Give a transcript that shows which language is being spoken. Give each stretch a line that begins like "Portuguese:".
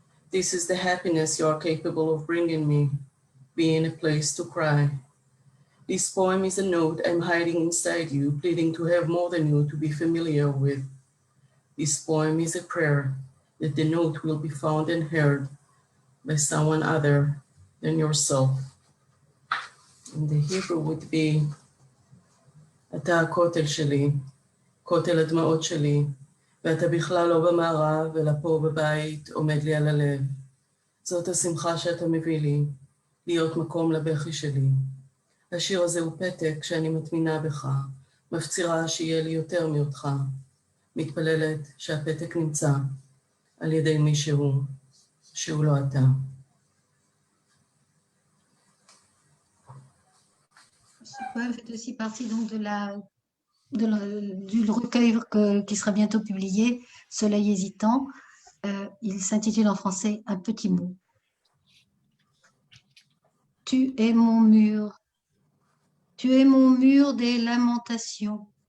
English: This is the happiness you are capable of bringing me, being a place to cry. This poem is a note I'm hiding inside you, pleading to have more than you to be familiar with. This poem is a prayer that the note will be found and heard by someone other than yourself. And the Hebrew would be,
Hebrew: אתה הכותל שלי, כותל הדמעות שלי, ואתה בכלל לא במערב, אלא פה בבית עומד לי על הלב. זאת השמחה שאתה מביא לי, להיות מקום לבכי שלי. השיר הזה הוא פתק שאני מטמינה בך, מפצירה שיהיה לי יותר מאותך. מתפללת שהפתק נמצא על ידי מישהו שהוא לא אתה.
French: Ce poème fait aussi partie donc du recueil qui sera bientôt publié, Soleil hésitant. Il s'intitule en français Un petit mot. Tu es mon mur des lamentations.